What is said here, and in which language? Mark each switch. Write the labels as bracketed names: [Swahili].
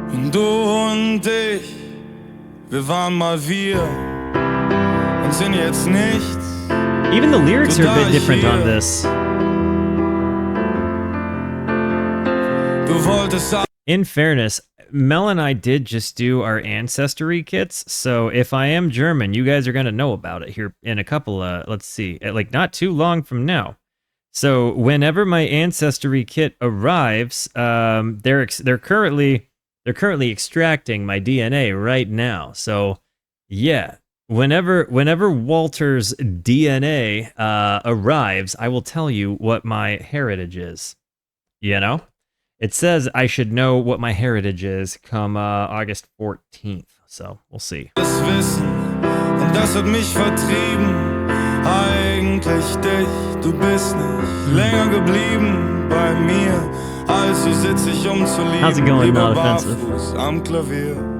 [German] Du und ich, wir waren mal wir und sind jetzt nichts. [English] Even the lyrics are a bit different on this. [German] Du wolltest. [English] In fairness, Mel and I did just do our ancestry kits, so if I am German, you guys are going to know about it here in a couple of, let's see, like not too long from now. So whenever my ancestry kit arrives, they're currently extracting my DNA right now. So yeah, whenever Walter's DNA arrives, I will tell you what my heritage is. You know? It says I should know what my heritage is come August 14th. So we'll see. [German] Das Wissen, und das hat mich vertrieben. Eigentlich dich, du bist nicht länger geblieben bei mir. Also sitz ich zu lieben. [English] How's it going? Not offensive. [German] Barfuß am Klavier.